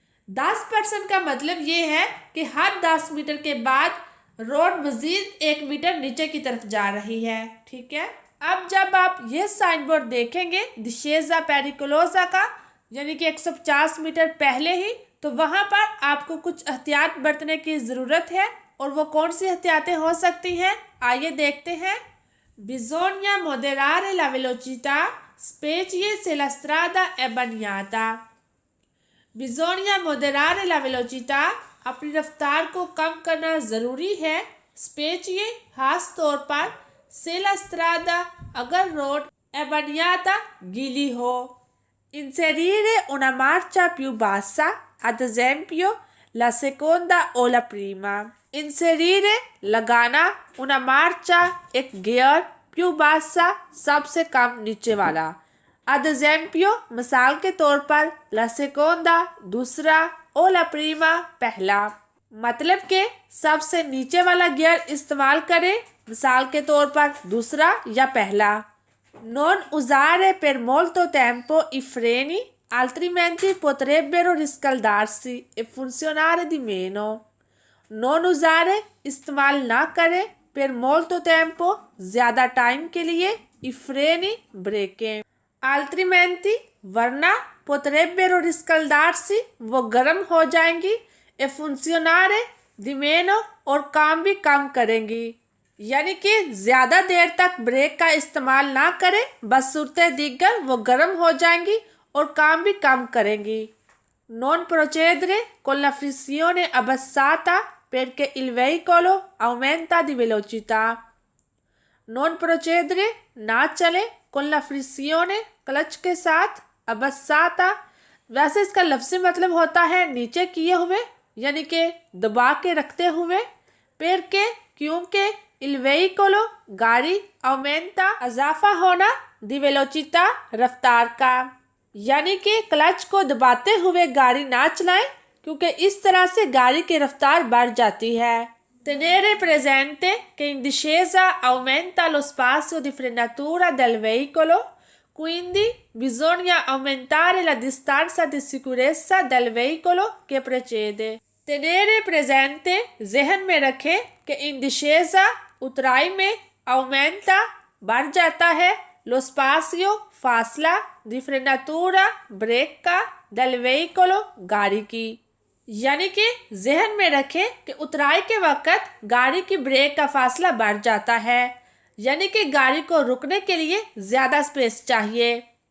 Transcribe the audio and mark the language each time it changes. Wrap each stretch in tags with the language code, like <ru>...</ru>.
<hi>10% का मतलब ये है कि हर 10 मीटर के बाद रोड मजीद 1 मीटर नीचे की तरफ जा रही है। ठीक है, अब जब आप ये साइन बोर्ड देखेंगे</hi> <it>discesa pericolosa</it> <hi>का, यानी कि 150 मीटर पहले ही, तो वहाँ पर आपको कुछ एहतियात बरतने की ज़रूरत है। और वो कौन सी एहतियातें हो सकती हैं, आइए देखते हैं।</hi> <it>bisogna moderare la velocità specie se la strada è bagnata। bisogna moderare la velocità,</it> <hi>अपनी रफ्तार को कम करना ज़रूरी है,</hi> <it>specie</it> <hi>खास तौर पर,</hi> <it>se la strada</it> <hi>अगर रोड</hi> <it>è bagnata</it> <hi>गीली हो।</hi> <it>inserire una marcia più bassa, ad esempio la seconda o la prima। inserire</it> <hi>लगाना,</hi> <it>una marcia</it> <hi>एक गियर,</hi> <it>più bassa</it> <hi>सबसे कम नीचे वाला,</hi> <it>ad esempio</it> <hi>मिसाल के तौर पर</hi> <it>la seconda</it> <hi>दूसरा,</hi> <it>o la prima</it> <hi>पहला, मतलब के सबसे नीचे वाला गियर इस्तेमाल करें, मिसाल के तौर पर दूसरा या पहला।</hi> <it>non usare per molto tempo i freni altrimenti potrebbero riscaldarsi e funzionare di meno। non usare</it> <hi>इस्तेमाल ना करें,</hi> <it>per molto tempo</it> <hi>ज़्यादा टाइम के लिए,</hi> <it>i freni</it> <hi>ब्रेकें,</hi> <it>altrimenti</it> <hi>वरना,</hi> <it>potrebbero riscaldarsi</it> <hi>वो गर्म हो जाएंगी,</hi> <it>e funzionare di meno</it> <hi>और काम भी कम करेंगी, यानी कि ज़्यादा देर तक ब्रेक का इस्तेमाल ना करें, बस सूरते दिगर वो गर्म हो जाएंगी और काम भी कम करेंगी।</hi> <it>non procedere con la frizione abbassata perché il veicolo aumenta di velocità। non procedere</it> <hi>ना चले,</hi> <it>con la frizione</it> <hi>क्लच के साथ,</hi> <it>abbassata</it> <hi>वैसे इसका लफ्ज़ी मतलब होता है नीचे किए हुए, यानी कि दबा के रखते हुए,</hi> <it>perché</it> <hi>क्योंकि,</hi> <it>il veicolo</it> <hi>गाड़ी,</hi> <it>aumenta</it> <hi>इजाफा होना,</hi> <it>di velocità</it> <hi>रफ्तार का, यानी कि क्लच को दबाते हुए गाड़ी ना चलाएं, क्योंकि इस तरह से गाड़ी की रफ्तार बढ़ जाती है।</hi> <it>Tenere presente che in discesa aumenta lo spazio di frenatura del veicolo, quindi bisogna aumentare la distanza di sicurezza del veicolo che precede. Tenere presente,</it> <hi>जहन में रखें कि</hi> <it>in discesa</it> <hi>उतराई में</hi> <it>aumenta</it> <hi>बढ़ जाता है,</hi> <it>lo spazio</it> <hi>फासला,</hi> <it>di frenatura</it> <hi>ब्रेक का,</hi> <it>del veicolo</it> <hi>गाड़ी की। यानी कि जहन में रखें कि उतराई के वक्त गाड़ी की ब्रेक का फासला बढ़ जाता है, यानी कि गाड़ी को रुकने के लिए ज़्यादा स्पेस चाहिए।</hi>